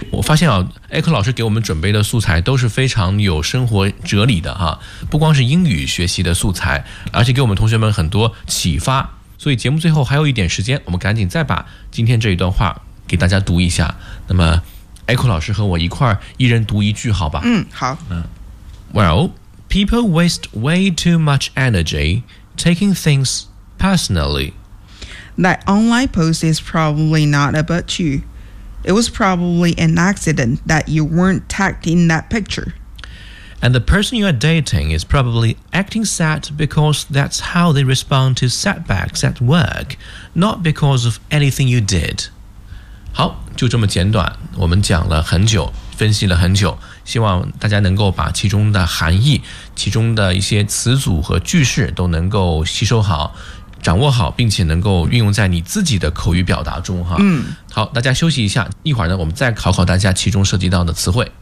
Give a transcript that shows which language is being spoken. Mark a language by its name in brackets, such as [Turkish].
[Chinese] 我发现啊，艾克老师给我们准备的素材都是非常有生活哲理的哈，不光是英语学习的素材，而且给我们同学们很多启发。所以节目最后还有一点时间，我们赶紧再把今天这一段话给大家读一下。那么艾克老师和我一块儿一人读一句好吧。嗯，好。 [English] Well, people waste way too much energy taking things personally. That online post is probably not about you. It was probably an accident that you weren't tagged in that picture. And the person you are dating is probably acting sad because that's how they respond to setbacks at work, not because of anything you did. [Chinese] 好，就这么简短，我们讲了很久，分析了很久，希望大家能够把其中的含义，其中的一些词组和句式都能够吸收好，掌握好，并且能够运用在你自己的口语表达中哈。嗯，好，大家休息一下，一会儿呢我们再考考大家其中涉及到的词汇。